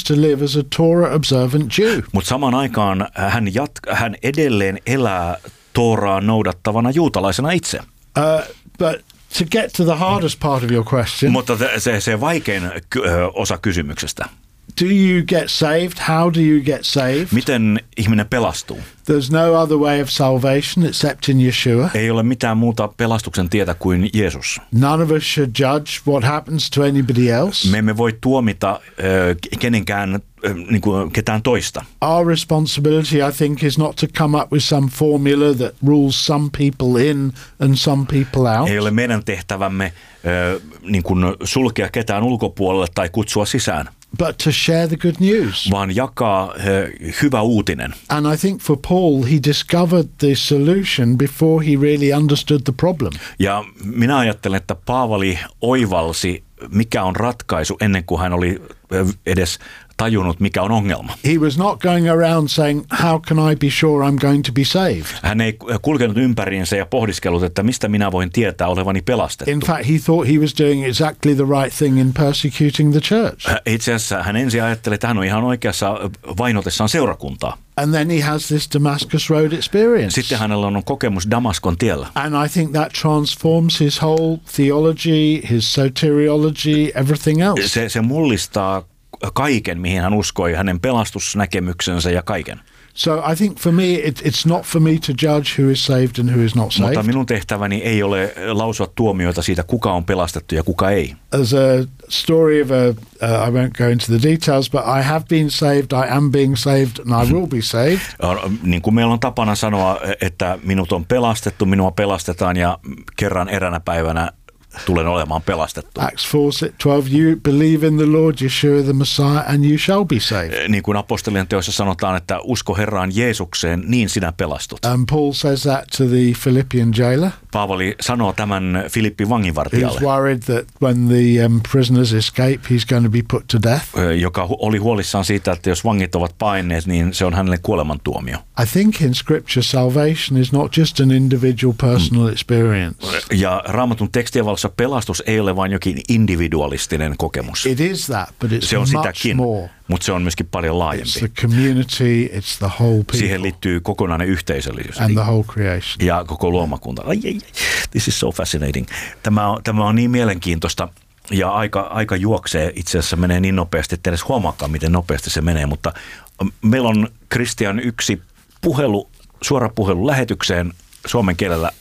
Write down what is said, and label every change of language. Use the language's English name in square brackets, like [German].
[English] to live as a Torah observant Jew. [Finnish] Mutta samaan aikaan hän edelleen elää Tooraa noudattavana juutalaisena itse. [English] But to get to the hardest part of your question. [Finnish] Mutta se vaikein osa kysymyksestä. [English] Do you get saved? How do you get saved? [Finnish] Miten ihminen pelastuu? [English] There's no other way of salvation except in Yeshua. [Finnish] Ei ole mitään muuta pelastuksen tietä kuin Jeesus. [English] None of us should judge what happens to anybody else. [Finnish] Me emme voi tuomita kenenkään niin kuin ketään toista. [English] Our responsibility, I think, is not to come up with some formula that rules some people in and some people out. [Finnish] Ei ole meidän tehtävämme niin kuin sulkea ketään ulkopuolelle tai kutsua sisään. [English] But to share the good news. [Finnish] Vaan jakaa hyvä uutinen. [English] And I think for Paul, he discovered the solution before he really understood the problem. [Finnish] Ja minä ajattelen, että Paavali oivalsi, mikä on ratkaisu, ennen kuin hän oli edes tajunnut, mikä on ongelma. [English] He was not going around saying, how can I be sure I'm going to be saved? [Finnish] Hän ei kulkenut ympäriinsä ja pohdiskellut, että mistä minä voin tietää olevani pelastettu. [English] In fact, he thought he was doing exactly the right thing in persecuting the church. [Finnish] Itse asiassa hän ensin ajatteli, että hän on ihan oikeassa vainotessaan seurakuntaa. [English] And then he has this Damascus Road experience. [Finnish] Sitten hänellä on kokemus Damaskon tiellä. [English] And I think that transforms his whole theology, his soteriology, everything else. [Finnish] Se mullistaa kaiken, mihin hän uskoi, hänen pelastusnäkemyksensä ja kaiken. [English] So I think for me it's not for me to judge who is saved and who is not saved. [Finnish] Mutta minun tehtäväni ei ole lausua tuomioita siitä, kuka on pelastettu ja kuka ei. [English] As a story of a I won't go into the details, but I have been saved, I am being saved and I will be saved. [Finnish] Niin kuin meillä on tapana sanoa, että minut on pelastettu, minua pelastetaan ja kerran eräänä päivänä tulen olemaan pelastettu. [English] Acts 4:12, you believe in the Lord Yeshua the Messiah and you shall be saved. [Finnish] Niin kuin apostolien teoissa sanotaan, että usko Herraan Jeesukseen, niin sinä pelastut. [English] And Paul says that to the Philippian jailer. [Finnish] Paavali sanoo tämän Filippin vanginvartijalle. [English] He's worried that when the prisoners escape, he's going to be put to death. [Finnish] Joka oli huolissaan siitä, että jos vangit ovat paineet, niin se on hänelle kuolemantuomio. [English] I think in scripture salvation is not just an individual personal experience. [Finnish] Ja Raamatun tekstien valossa pelastus ei ole vain jokin individualistinen kokemus. [English] It is that, but it's much [Finnish] sitäkin, [English] more. [Finnish] Mutta se on myöskin paljon laajempi. [English] It's the community, it's the whole people. [Finnish] Siihen liittyy kokonainen yhteisöllisyys. [English] And the whole creation. [Finnish] Ja koko luomakunta. Ai, ai, ai. [English] This is so fascinating. [Finnish] Tämä on niin mielenkiintoista. Ja aika juoksee. Itse asiassa menee niin nopeasti, että edes huomaakaan, miten nopeasti se menee. Mutta meillä on Christian yksi puhelu, suora puhelu lähetykseen suomen kielellä.